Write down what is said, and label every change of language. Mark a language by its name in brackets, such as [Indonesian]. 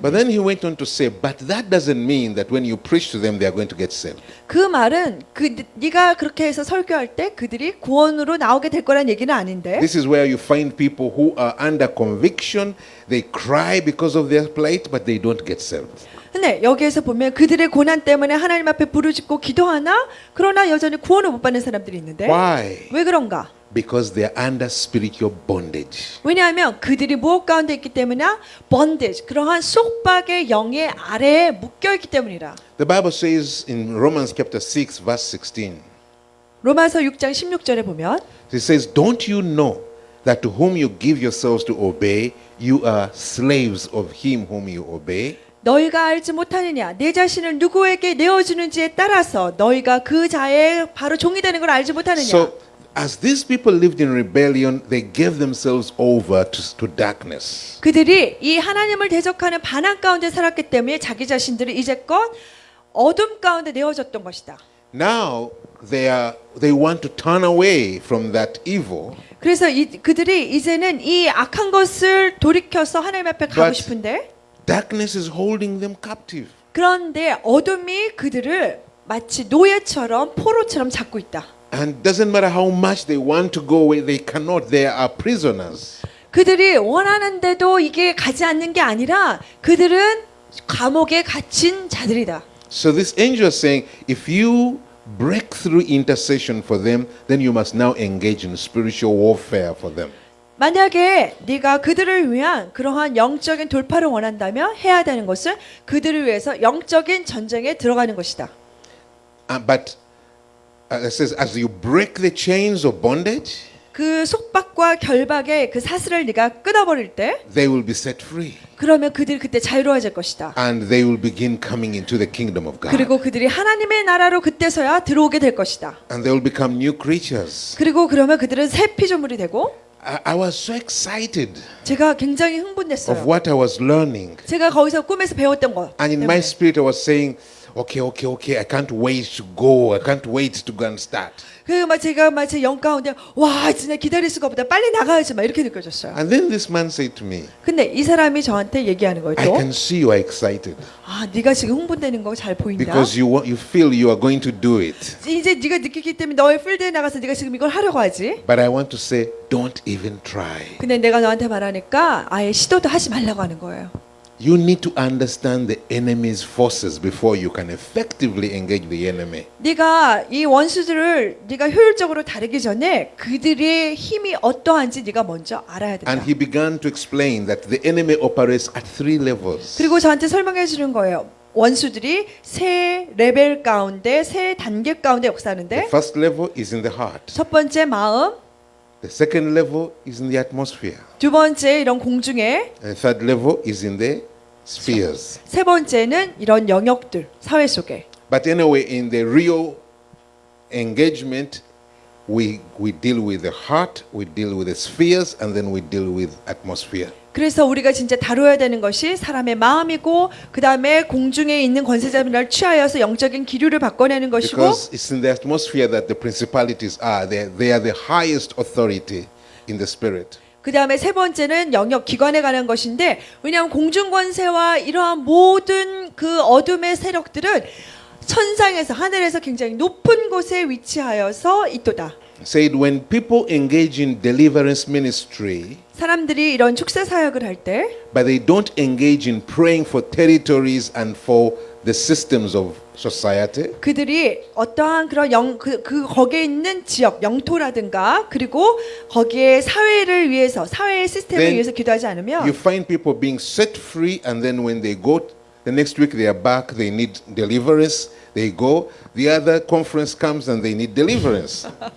[English] But then he went on to say, but that doesn't mean that when you preach to them, they are going to get saved. [Korean] 그 말은 네가 그렇게 해서 설교할 때 그들이 구원으로 나오게 될 거란 얘기는 아닌데. [English] This is where you find people who are under conviction. They cry because of their plight, but they don't get saved. [Korean] 근데 여기에서 보면 그들의 고난 때문에 하나님 앞에 부르짖고 기도하나 그러나 여전히 구원을 못 받는 사람들이 있는데. [English] Why? [Korean] 왜 그런가? [English] Because they are under spiritual bondage. [Korean] 왜냐하면 그들이 무엇 가운데 있기 때문이나 bondage 그러한 속박의 영의 아래에 묶여 있기 때문이라. [English] The Bible says in Romans chapter 6 verse 16. [Korean] 로마서 6장 16절에 보면 [English] It says, "Don't you know that to whom you give yourselves to obey, you are slaves of him whom you obey?" [Korean] 너희가 알지 못하느냐 내 자신을 누구에게 내어주는지에 따라서 너희가 그 자의 바로 종이 되는 걸 알지 못하느냐. [English] So, as these people lived in rebellion, they gave themselves over to darkness. [Korean] 그들이 이 하나님을 대적하는 반항 가운데 살았기 때문에 자기 자신들을 이제껏 어둠 가운데 내어줬던 것이다. [English] Now they want to turn away from that evil. [Korean] 그래서 그들이 이제는 이 악한 것을 돌이켜서 하나님 앞에 가고 [English] But- [Korean] 싶은데 [English] Darkness is holding them captive. [Korean] 그런데 어둠이 그들을 마치 노예처럼 포로처럼 잡고 있다. [English] And doesn't matter how much they want to go away, they cannot. They are prisoners. [Korean] 그들이 원하는데도 이게 가지 않는 게 아니라 그들은 감옥에 갇힌 자들이다. [English] So this angel is saying, if you break through intercession for them, then you must now engage in spiritual warfare for them. [Korean] 만약에 네가 그들을 위한 그러한 영적인 돌파를 원한다면 해야 되는 것은 그들을 위해서 영적인 전쟁에 들어가는 것이다. [English] But it says, as you break the chains of bondage, [Korean] 그 속박과 결박의 그 사슬을 네가 끊어버릴 때 [English] they will be set free. [Korean] 그러면 그들이 그때 자유로워질 것이다. [English] And they will begin coming into the kingdom of God. [Korean] 그리고 그들이 하나님의 나라로 그때서야 들어오게 될 것이다. [English] And they will become new creatures. [Korean] 그리고 그러면 그들은 새 피조물이 되고 [English] I was so excited [Korean] 제가 굉장히 [English] of [Korean] 흥분됐어요. [English] what I was learning. [Korean] 제가 거기서 꿈에서 배웠던 것 [English] And in [Korean] 때문에. [English] my spirit, I was saying, okay, I can't wait to go. I can't wait to go and start. [Korean] 제가 제 영 가운데 와 진짜 기다릴 수가 없다. 빨리 나가야지 막 이렇게 느껴졌어요. [English] And then this man said to me, [Korean] 근데 이 사람이 저한테 얘기하는 거예요. [English] I [Korean] 또 [English] can see you are excited [Korean] 네가 지금 흥분되는 거 잘 보인다. [English] because you feel you are going to do it. [Korean] 이제 네가 느끼기 때문에 너의 필드에 나가서 네가 지금 이걸 하려고 하지. [English] But I want to say, don't even try. [Korean] 근데 내가 너한테 말하니까 아예 시도도 하지 말라고 하는 거예요. [English] You need to understand the enemy's forces before you can effectively engage the enemy. [Korean] 네가 이 원수들을 네가 효율적으로 다루기 전에 그들의 힘이 어떠한지 네가 먼저 알아야 된다. [English] And he began to explain that the enemy operates at 3 levels. [Korean] 그리고 저한테 설명해 주는 거예요. 원수들이 세 레벨 가운데 세 단계 가운데 [English] The [Korean] 역사하는데 [English] first level is in the heart. [Korean] 첫 번째 마음, [English] The second level is in the atmosphere. [Korean] 두 번째 이런 공중에, [English] And the third level is in the spheres. [Korean] 세 번째는 이런 영역들 사회 속에. [English] But anyway, in the real engagement, we deal with the heart, we deal with the spheres, and then we deal with atmosphere. [Korean] 그래서 우리가 진짜 다뤄야 되는 것이 사람의 마음이고 그 다음에 공중에 있는 권세자를 취하여서 영적인 기류를 바꿔내는 것이고 [English] Because it's in the atmosphere that the principalities are. They are the highest authority in the spirit. [Korean] 그 다음에 세 번째는 영역 기관에 관한 것인데 왜냐하면 공중 권세와 이러한 모든 그 어둠의 세력들은 천상에서 하늘에서 굉장히 높은 곳에 위치하여서 있도다. [English] Said when people engage in deliverance ministry, [Korean] 사람들이 이런 축사 사역을 할 때 [English] but they don't engage in praying for territories and for the systems of society, [Korean] 그들이 어떠한 그런 거기에 있는 지역 영토라든가 그리고 거기에 사회를 위해서 사회의 시스템을 [English] Then [Korean] 위해서 기도하지 [English] you [Korean] 않으면 [English] find people being set free, and then when they go the next week, they are back, they need deliverance, they go. The other conference comes and they need deliverance.